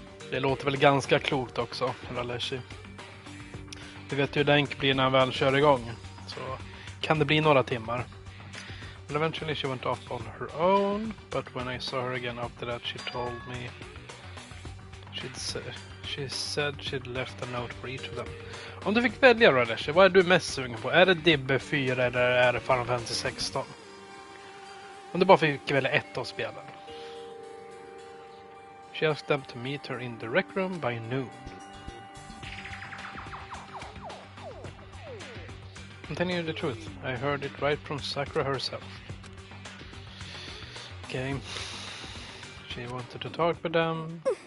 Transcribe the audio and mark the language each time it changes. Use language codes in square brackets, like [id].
[sv] Det låter väl ganska klokt också, Raleshi. Du vet ju hur Länk blir när han väl kör igång. Så kan det bli några timmar. [en] Well, eventually she went off on her own, but when I saw her again after that she told me She said she'd left a note for each of them. [sv] Om du fick välja då, Leslie, vad är du mest sugen på? Är det Dibbe 4 eller är det Final Fantasy 16? Om du bara fick välja ett av spelen. [en] She asked them to meet her in the rec room by noon. Continue the truth. I heard it right from Sakura herself. Okay. She wanted to talk with them.